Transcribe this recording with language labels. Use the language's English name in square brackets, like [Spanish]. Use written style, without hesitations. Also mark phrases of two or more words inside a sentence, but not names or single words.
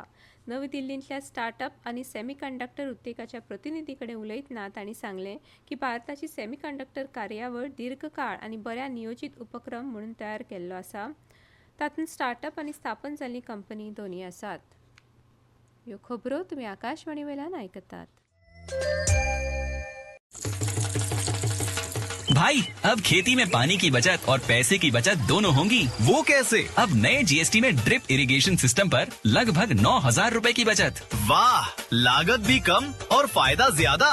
[Konkani] नवी दिल्लींतल्या स्टार्टअप आनी सेमीकंडक्टर उद्देगाच्या प्रतिनिधी कडेन उलयतना तांणी सांगलें की भारताची सेमीकंडक्टर कार्यावळ दीर्घकाळ आनी बऱ्या नियोजीत उपक्रम म्हणून तयार केल्लो आसा. तातूंत स्टार्टअप आनी स्थापन जाल्ली कंपनी दोनूय आसात. ह्यो खबरो तुमी आकाशवाणी वेल्यान आयकतात. [Hindi] भाई, अब खेती में पानी की बचत और पैसे की बचत दोनों होंगी. वो कैसे? अब नए GST में [English] drip irrigation system [Hindi] पर लगभग 9,000 रुपए की बचत. वाह, लागत भी कम और फायदा ज्यादा.